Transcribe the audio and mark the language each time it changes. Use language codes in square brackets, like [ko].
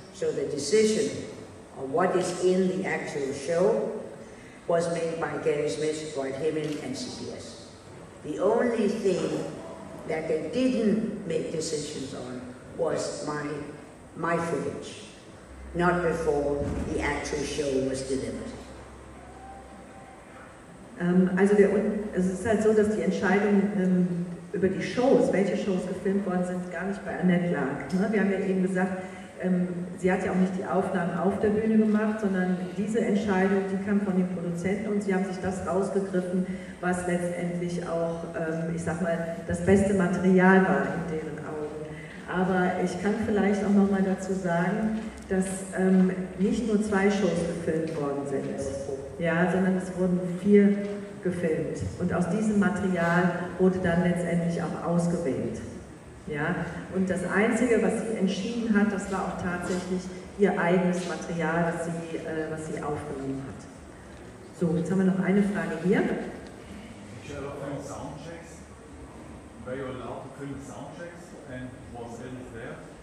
[en] So the decision on what is in the actual show was made by Gary Smith, Dwight Hemming, and CBS. The only thing that they didn't make decisions on was my footage, not before the actual show was delivered. [de] Also es ist halt so, dass die Entscheidung über die Shows, welche Shows gefilmt worden sind, gar nicht bei Annett lag. Ne? Wir haben ja eben gesagt, sie hat ja auch nicht die Aufnahmen auf der Bühne gemacht, sondern diese Entscheidung, die kam von den Produzenten und sie haben sich das rausgegriffen, was letztendlich auch, ich sag mal, das beste Material war in deren Augen. Aber ich kann vielleicht auch noch mal dazu sagen, dass nicht nur 2 Shows gefilmt worden sind, ja, sondern es wurden 4 gefilmt. Und aus diesem Material wurde dann letztendlich auch ausgewählt. Ja? Und das Einzige, was sie entschieden hat, das war auch tatsächlich ihr eigenes Material, was sie aufgenommen hat. So, jetzt haben wir noch eine Frage hier. [en] Soundchecks. Were you allowed to film soundchecks and was Elvis there?